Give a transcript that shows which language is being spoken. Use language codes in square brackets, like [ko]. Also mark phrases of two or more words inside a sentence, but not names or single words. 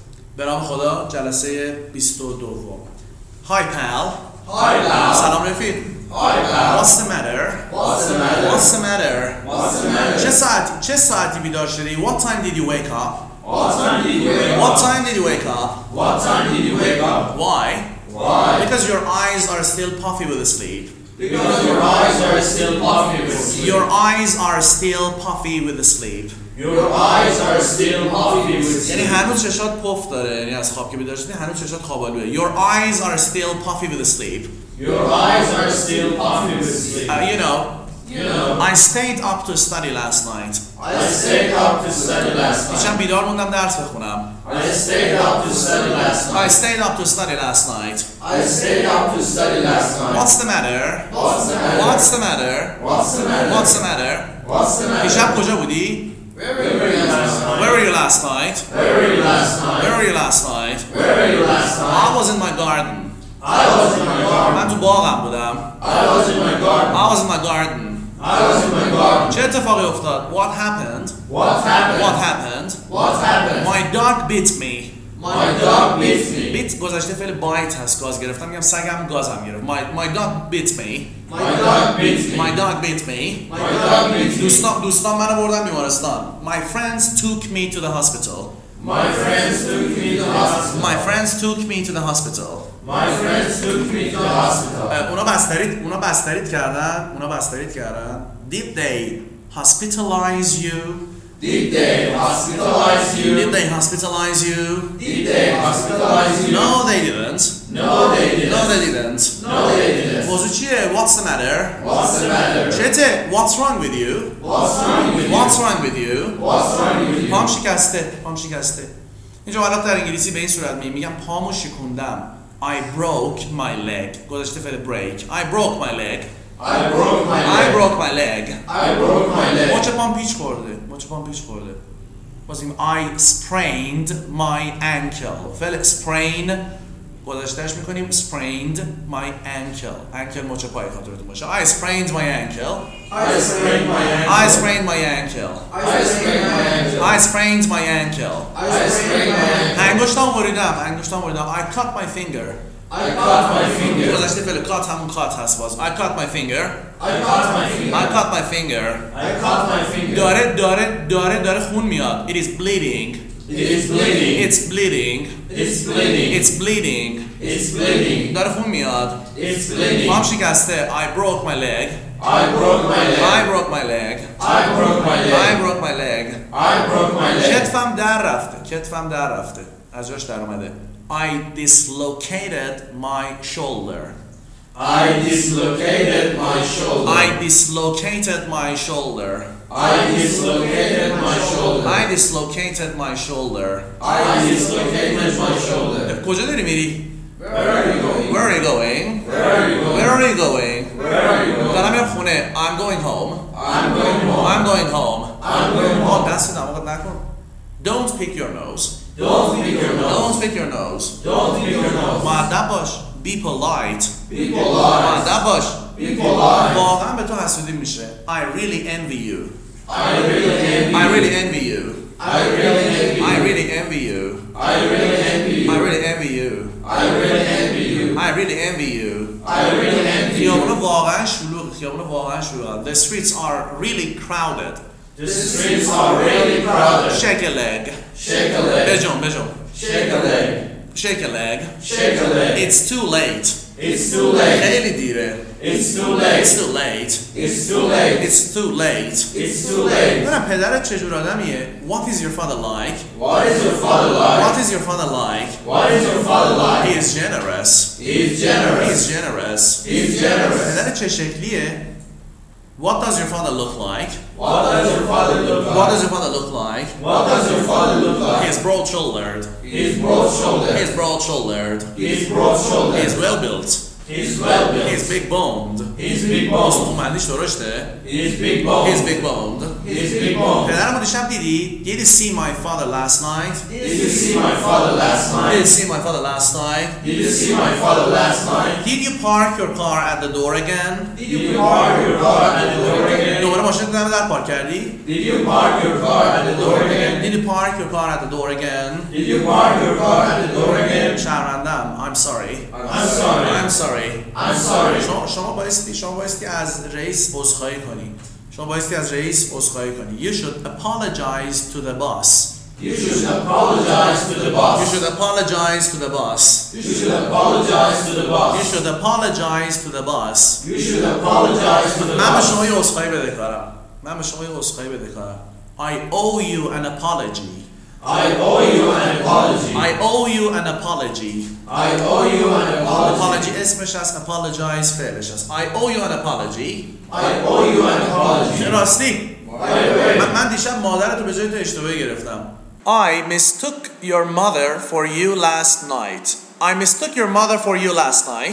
[fa] به نام خدا جلسه 22. [en] Hi pal. Hi pal. [fa] سلام رفیق. [en] Hi pal. What's the matter? What's the matter? What's the matter? What's the matter? [fa] چه ساعتی بیدار شدی؟ [en] What time did you wake up? What time did you wake up? What time did you wake up? What time did you wake up? Why? Why? Because your eyes are still puffy with sleep. Because your eyes are still puffy with sleep. Your eyes are still puffy with sleep. Your eyes are still puffy with [fa] یعنی [en] sleep. [fa] هنوز چشات پف داره، یعنی از خواب که بیدار شدی هنوز چشات خوابالوه. [en] Your eyes are still puffy with sleep. Your eyes are still puffy with sleep. You know, I stayed up to study last night. I stayed up to study last night. [fa] دیشب بیدار موندم درس بخونم. [en] I stayed up to study last night. I stayed up to study last night. I stayed up to study last night. What's the matter? What's the matter? What's the matter? What's the matter? What's the matter? What's the matter? [fa] دیشب کجا بودی? [en] Where were you last night? Where were you last night? Where were you last night? Where were you last night? Where were you last night? I was in my garden. I was in my garden. [fa] من تو باغم بودم. [en] I was in my garden. I was in my garden. I was in my garden. [fa] چه اتفاقی افتاد؟ [en] What happened? What happened? What happened? What happened? My dog bit me. My dog bit me. [fa] بیت گذشته فعل بایت هست، گاز گرفتم. میگم سگم گازم گرفت. [en] My dog bit me. My dog bit me. My dog bit me. My dog bit me. [fa] دوستان منو بردن بیمارستان. [en] My friends took me to the hospital. My friends took me to the hospital. My friends took me to the hospital. My friends took me to the hospital. [fa] اونا بستریت کردن. [en] Did they hospitalize you? Did they hospitalize you? Did they hospitalize you? Did they hospitalize you? No, they didn't. No, they didn't. No, they didn't. No, they didn't. [fa] موضوع چیه؟ [en] What's the matter? What's the matter? چته؟ What's wrong with you? What's wrong with you? What's wrong with you? What's wrong with you? [fa] پام شکسته. این جملات در انگلیسی به این صورت میگم پامو شکوندم. [en] I broke my leg. [fa] گذشته فعل [en] break. I broke my leg. I broke my leg. I broke my leg. I broke my leg. [fa] مچ پام پیچ خورده. بازیم [en] I sprained my ankle. فعل sprain [fa] گذاشتهش میکنیم [en] sprained my ankle. [fa] ankle مچ پای خاطرتون باشه. [en] I sprained my ankle. I sprained my ankle. I sprained my ankle. I sprained my ankle. I sprained my ankle. I sprained my ankle. [fa] انگشتام بریدم. [en] I cut my finger. I cut my finger. [fa] گذشته فعل cut همون cut هست باز. [en] I cut my finger. I cut my finger. I cut my finger. I cut my finger. [fa] داره خون میاد. [en] It is bleeding. It is bleeding. It's bleeding. It's bleeding. It's bleeding. It's bleeding. [fa] داره خون میاد. [en] It's bleeding. [fa] پام شکسته. [en] I broke my leg. I broke my leg. I broke my leg. I broke my leg. I broke my leg. I broke my leg. [fa] کتفم در رفته. از جاش در اومده. [en] I dislocated my shoulder. I dislocated my shoulder. I dislocated my shoulder. I dislocated my shoulder. I dislocated my shoulder. I dislocated my shoulder. [fa] کجا داری میری؟ [en] Where are you going? Where are you going? Where are you going? Where are you going? Where are you going? [fa] دارم میرم خونه. [en] I'm going home. I'm going home. I'm going home. I'm going home. [fa] دست دماغت نکن. [en] Don't pick your nose. Don't pick your nose. Don't pick your nose. Don't pick your nose. [fa] مؤدب باش. [en] Be polite. Be polite. [fa] مؤدب باش. [en] Be polite. [fa] واقعا به تو حسودی میشه. [en] I really envy you. I really envy you. I really envy you. I really envy you. I really envy you. I really envy you. I really envy you. I really envy you. I really envy you. I really envy you. [fa] خیابون واقعا شلوغه. [en] The streets are really crowded. The streets are really crowded. Shake a leg. Shake a leg. [fa] بجون. [en] Shake a leg. Shake a leg. Shake a leg. It's too late. It's too late. [fa] خیلی دیره. [en] It's too late. It's too late. It's too late. It's too late. It's too late. [fa] ببینم پدرت چجور آدمیه. [en] What is your father like? What is your father like? What is your father like? What is your father like? He is generous. He is generous. He is generous. He is generous. [fa] پدرت چه شکلیه؟ [en] What does your father look like? What does your father look like? What does your father look like? What does your father look like? He is broad-shouldered. He is broad-shouldered. He is broad-shouldered. He is broad-shouldered. He is well-built. He's well built. He's big boned. He's big boned. [fa] استومندیش درشته. [en] He's big boned. He's big boned. He's big boned. [fa] پدرمو دیشب دیدی؟ [en] Did you see my father last night? Did you see my father last night? Did you see my father last night? Did you see my father last night? Did you park your car at the door again? Did you park your car at the door again? [fa] دوباره ماشین تو در پارک کردی؟ [en] Did you park your car at the door again? Did you park your car at the door again? Did you park your car at the door again? شرمندم. I'm sorry. I'm sorry. I'm sorry. I'm sorry. [fa] شما بایستی از رئیس عذرخواهی کنی. شما بایستی از رئیس عذرخواهی کنی. [en] You should apologize to the boss. You should apologize to the boss. You should apologize to the boss. You should apologize to the boss. You should apologize to the boss. You should apologize to the boss. [fa] من به شما یه عذرخواهی بدهکارم. [en] I owe you an apology. I owe you an apology. I owe you an apology. I owe you an apology. [fa] Apology اسمش است. Apologize فعلش است. [en] I owe you an apology. I owe you an apology. [fa] راستی من دیشب مادرتو به جای تو اشتباهی گرفتم. [en] I mistook your mother for you last night. I mistook your mother for you last night.